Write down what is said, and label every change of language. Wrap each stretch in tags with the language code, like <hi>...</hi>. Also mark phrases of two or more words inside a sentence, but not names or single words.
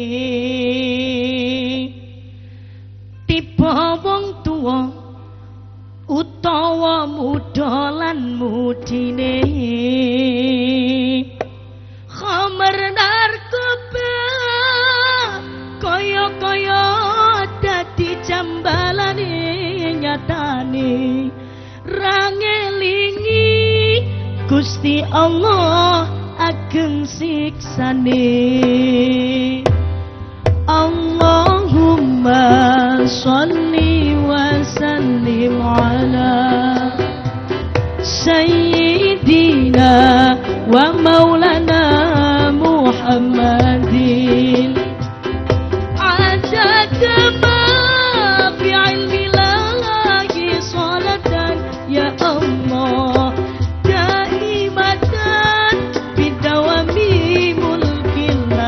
<jv>tiba wong tuwa utawa muda lan mudine khamar narkoba kaya-kaya dadi jambalane nyatane rangelingi Gusti Allah ageng siksane.</jv> <ar>اللهم صل وسلم على سيدنا ومولانا محمد عدد ما في علم الله صلاة يا الله دائمة بدوام ملك</ar>